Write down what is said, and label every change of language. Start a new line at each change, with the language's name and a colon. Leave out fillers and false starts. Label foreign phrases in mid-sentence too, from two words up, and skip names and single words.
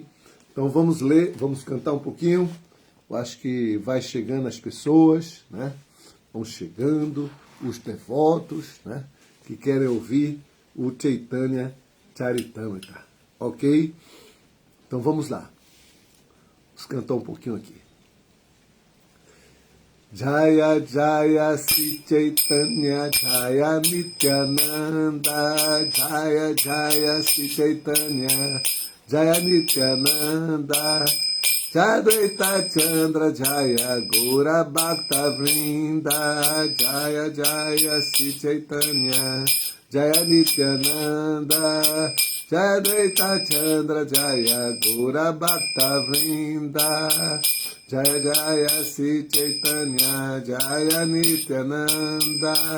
Portuguese: Então vamos ler, vamos cantar um pouquinho. Eu acho que vai chegando as pessoas, né? Vão chegando os devotos, né? Que querem ouvir o Chaitanya Charitamrita, ok? Então vamos lá. Vamos cantar um pouquinho aqui.
Bangla: জয় জয় শ্রী চৈতন্য জয় নিত্যানন্দ জয় জয় শ্রী চৈতন্য জয় নিত্যানন্দ জদ্বৈত চন্দ্র জয় গোর ভক্ত বৃন্দ জয় জয় শ্রী চৈতন্য জয় নিত্যানন্দ জদ্বৈত চন্দ্র জয় গোর ভক্ত বৃন্দ জয় জয় শ্রী চৈতন্য জয় নিত্যানন্দ